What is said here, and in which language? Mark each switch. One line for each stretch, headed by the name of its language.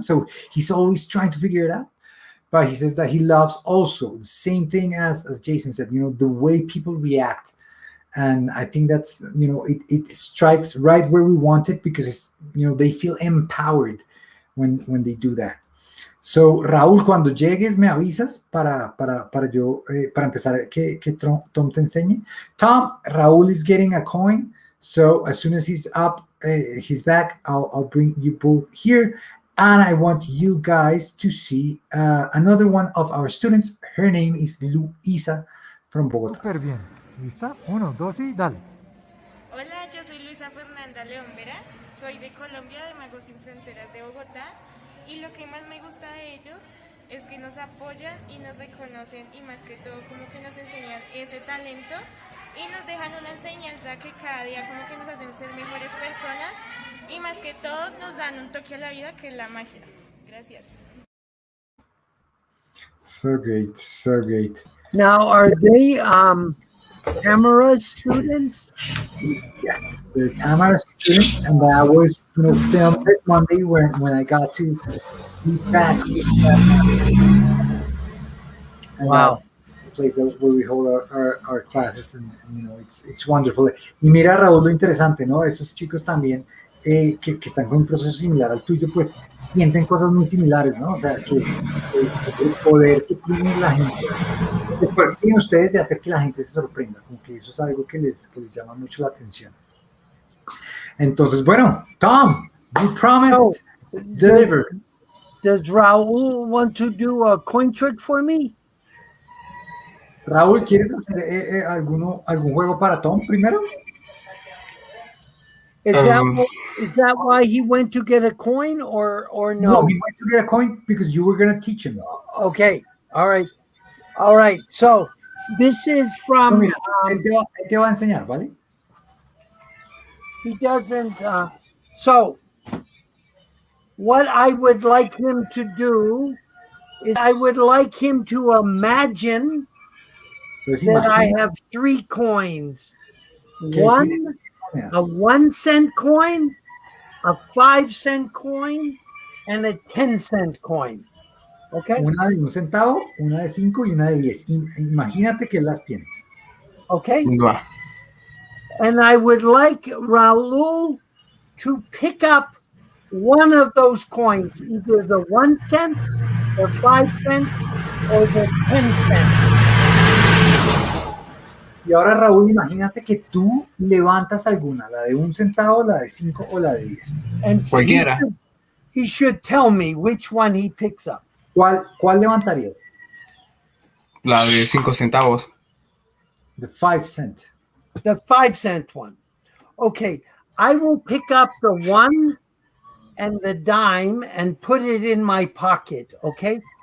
English: So he's always trying to figure it out. But he says that he loves also the same thing as Jason said, the way people react. And I think that's, it strikes right where we want it, because it's, they feel empowered when they do that.
Spanish: So, Raúl, cuando llegues me avisas para empezar que Tom te enseñe.
English: Tom, Raúl is getting a coin. So as soon as he's up, he's back, I'll bring you both here. And I want you guys to see another one of our students. Her name is Luisa from Bogotá.
Spanish: Súper bien. ¿Lista? 1, 2 y dale. Hola, yo soy Luisa Fernanda León Vera, soy de Colombia, de Magos Sin Fronteras de Bogotá, y lo que más me gusta de ellos es que nos apoyan y nos reconocen, y más que todo como que nos enseñan ese talento y nos dejan una enseñanza que cada día como que nos hacen ser mejores personas, y más que todo nos dan un toque a la vida, que es la magia. Gracias.
English: So great, so great. Now, are they camera students? Yes, they're camera students, and I was, filmed this Monday when I got to be back. And Wow. that's the place where we hold our classes, and it's wonderful.
Spanish: Y mira, Raúl, lo interesante, ¿no? Esos chicos también que están con un proceso similar al tuyo, pues sienten cosas muy similares, ¿no? O sea, que el poder que tiene la gente, el poder que tienen ustedes de hacer que la gente se sorprenda, como que eso es algo que les llama mucho la atención. Entonces, bueno,
English: Tom, you promised deliver. Does Raul want to do a coin trick for me?
Spanish: Raúl, ¿quieres hacer algún juego para Tom primero?
English: Is that why he went to get a coin, or no? No, he went to get a coin because you were going to teach him. Okay. All right. So this is from.
Spanish: Mira, él te va a enseñar, ¿vale?
English: He doesn't. So what I would like him to do is I would like him to imagine that I have 3 coins. One, a 1-cent coin, a 5-cent coin, and a 10-cent coin. Okay.
Spanish: Una de 1 centavo, una de 5 y una de 10. Imagínate que las tiene.
English: Okay. And I would like Raul to pick up one of those coins, either the 1 cent, the 5 cent, or the 10 cent.
Spanish: Y ahora, Raúl, imagínate que tú levantas alguna, la de 1 centavo, la de 5 o la de 10.
English: And
Spanish: Cualquiera.
English: He should tell me which one he picks up.
Spanish: ¿Cuál levantarías? La de 5 centavos.
English: The 5 cent. The 5-cent one. Okay, I will pick up the 1 and the dime and put it in my pocket, okay?